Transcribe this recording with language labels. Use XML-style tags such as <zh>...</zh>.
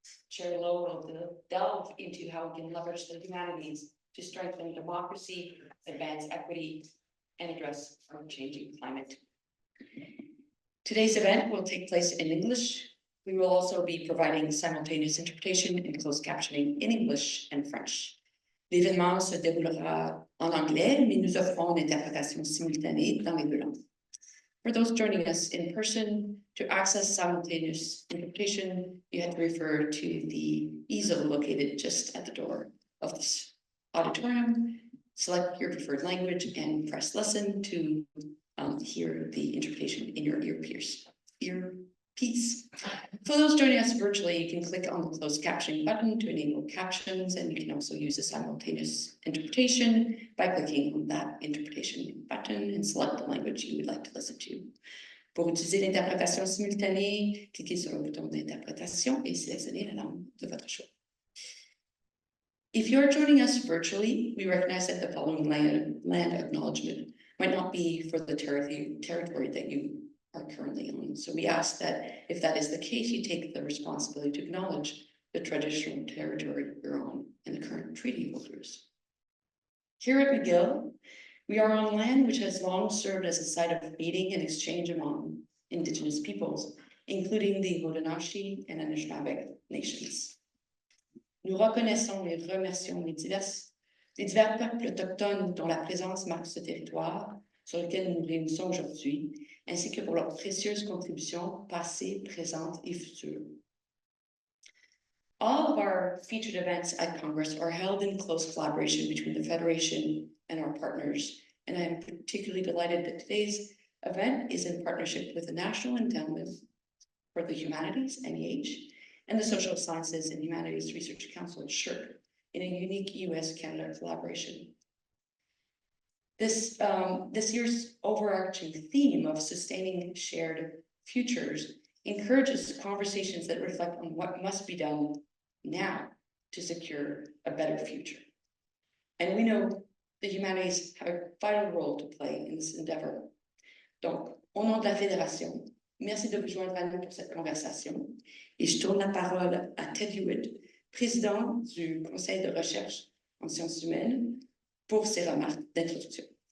<en>Chair Lowe will delve into how we can leverage the humanities to strengthen democracy, advance equity, and address our changing climate. Today's event will take place in English. We will also be providing simultaneous interpretation and closed captioning in English and French.</en> <fr>L'événement se déroulera en anglais, mais nous offrons une interprétation simultanée dans les deux langues.</fr> <en>For those joining us in person, to access simultaneous interpretation, you had to refer to the easel located just at the door of this auditorium. Select your preferred language and press listen to hear the interpretation in your earpiece. For those joining us virtually, you can click on the closed captioning button to enable captions, and you can also use the simultaneous interpretation by clicking on that interpretation button and select the language you would like to listen to.</en> <fr>Pour utiliser l'interprétation simultanée, cliquez sur le bouton d'interprétation et sélectionnez la langue de votre choix.</fr> <en>If you're joining us virtually, we recognize that the following land acknowledgement might not be for the territory that you are currently on. So we ask that if that is the case, you take the responsibility to acknowledge the traditional territory you're on and the current treaty holders. Here at McGill, we are on land which has long served as a site of meeting and exchange among Indigenous peoples, including the Haudenosaunee and Anishinaabe nations.</en> <fr>Nous reconnaissons et remercions les divers peuples autochtones dont la présence marque ce territoire sur lequel nous nous réunissons aujourd'hui, ainsi que pour leurs précieuses contributions passées, présentes et futures.</fr> <en>All of our featured events at Congress are held in close collaboration between the Federation and our partners, and I am particularly delighted that today's event is in partnership with the National Endowment for the Humanities, NEH, and the Social Sciences and Humanities Research Council, SSHRC, in a unique US-Canada collaboration. This year's overarching theme of sustaining shared futures encourages conversations that reflect on what must be done now to secure a better future. And we know the humanities have a vital role to play in this endeavor.</en> <fr>Donc, au nom de la Fédération, merci de vous joindre à nous pour cette conversation. Et je tourne la parole à Ted Hewitt, président du Conseil de recherche en sciences humaines, pour ses remarques d'introduction.</fr>